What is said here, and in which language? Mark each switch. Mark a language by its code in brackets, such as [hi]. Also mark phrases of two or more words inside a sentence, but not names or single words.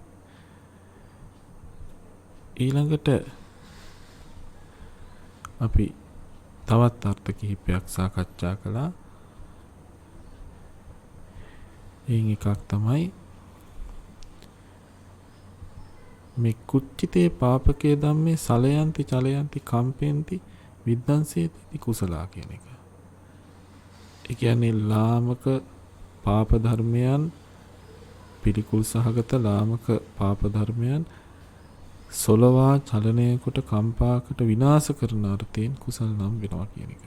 [si] ඊළඟට අපි තවත් අර්ථ කිහිපයක් සාකච්ඡා කළා. එයින් එකක් තමයි මේ [pi] කුච්චිතේ පාපකේ ධම්මේ සලයන්ති චලයන්ති කම්පෙන්ති විද්දන්සේති කුසලා [si] කියන එක. ඒ කියන්නේ ලාමක පාප ධර්මයන්, පිළිකුල් සහගත ලාමක පාප ධර්මයන් සොලවා චලනය කොට කම්පාකට විනාශ කරන අර්ථයෙන් කුසල් නම් වෙනවා කියන එක.